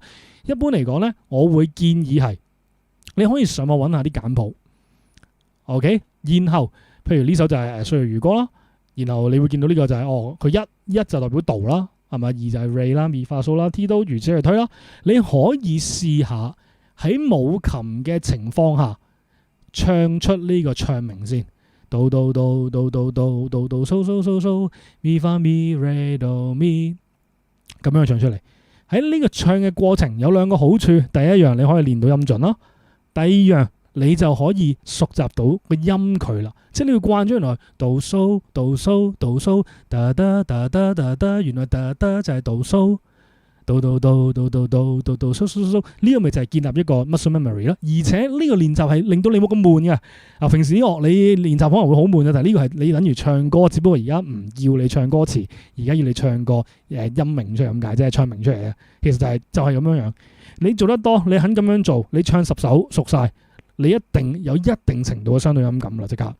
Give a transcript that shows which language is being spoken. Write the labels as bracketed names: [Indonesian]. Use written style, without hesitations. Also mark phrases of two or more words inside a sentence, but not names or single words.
[Cantonese] 一般嚟講咧，我會建議係你可以上網揾下啲簡譜 ，OK， 然後譬如呢首就係歲月如歌啦，然後你會見到呢個就係佢一就代表哆啦，係咪？2就係唻啦，咪發嗦啦，提哆，如此類推啦。你可以試下喺冇琴嘅情況下唱出呢個唱名先。 do do do do do do do do so so so so mi fa mi re do mi 咁樣唱出嚟。喺呢個唱嘅過程有兩個好處，第一樣你可以練到音準啦，第二樣你就可以熟習到個音距啦，即係你要慣咗原來 do so do so do so da da da da da da 原來 da da 就係 do so do do do do do do do do so so so 呢個咪就係建立一個 [English] muscle memory [Cantonese] 咯，而且呢個練習係令到你冇咁悶嘅。啊，平時啲樂你練習可能會好悶啊，但係呢個係你等於唱歌，只不過而家唔要你唱歌詞，而家要你唱個音名出嚟咁解，即係唱名出嚟嘅。其實就係咁樣樣。你做得多，你肯咁樣做，你唱10首熟晒，你一定有一定程度嘅相對音感啦，即刻。